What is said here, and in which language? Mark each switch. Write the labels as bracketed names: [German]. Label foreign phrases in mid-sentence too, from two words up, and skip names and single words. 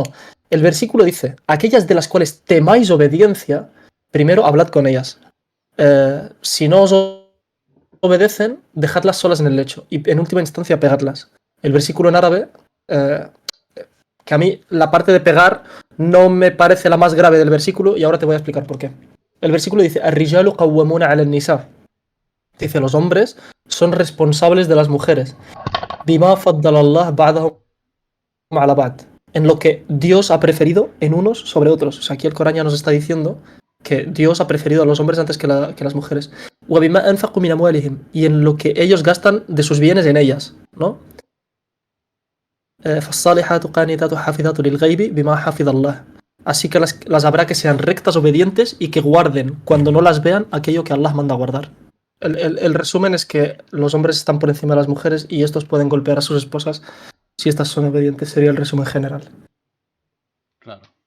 [Spanish] El versículo dice, aquellas de las cuales temáis obediencia, primero hablad con ellas. Si no os obedecen, dejadlas solas en el lecho y en última instancia pegadlas. El versículo en árabe, eh, que a mí la parte de pegar no me parece la más grave del versículo y ahora te voy a explicar por qué. El versículo dice, [Arabic] الرجال قوامون على النساء. [Spanish] Dice, los hombres son responsables de las mujeres. [Arabic] بما فضل الله بعضهم على بعض. [Spanish] En lo que Dios ha preferido en unos sobre otros. O sea, aquí el Corán ya nos está diciendo que Dios ha preferido a los hombres antes que las mujeres. [Arabic] وَبِمَا أَنفَقُوا مِنْ أَمْوَالِهِمْ. [Spanish] Y en lo que ellos gastan de sus bienes en ellas, ¿no? [Arabic] فَالصَّالِحَاتُ قَانِتَاتُ حَافِظَاتُ لِلْغَيْبِ بِمَا حَفِظَ اللَّهُ. [Spanish] Así que las habrá que sean rectas, obedientes y que guarden, cuando no las vean, aquello que Allah manda guardar. El resumen es que los hombres están por encima de las mujeres y estos pueden golpear a sus esposas si estas son obedientes, sería el resumen general. Claro.